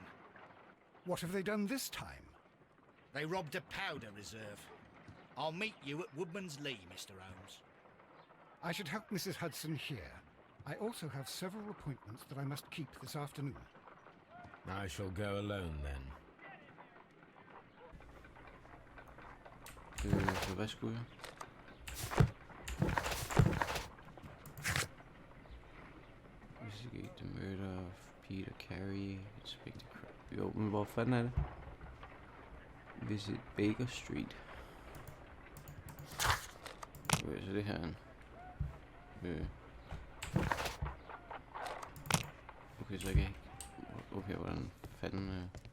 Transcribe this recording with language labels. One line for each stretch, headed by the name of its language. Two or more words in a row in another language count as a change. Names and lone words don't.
English: What have they done this time? They robbed a powder reserve. I'll meet you at Woodman's Lee, Mr. Holmes. I should help Mrs. Hudson here. I also have several appointments that I must keep this afternoon. I shall go alone then.
Danish: Så hvad skulle jeg?
English: Investigate the murder of Peter Carey. Inspect the crime.
Danish: Jo, men hvor fanden er det?
English: Visit Baker Street.
Danish: Okay, så det her er en... Okay, så jeg kan ikke... Okay, hvordan fanden...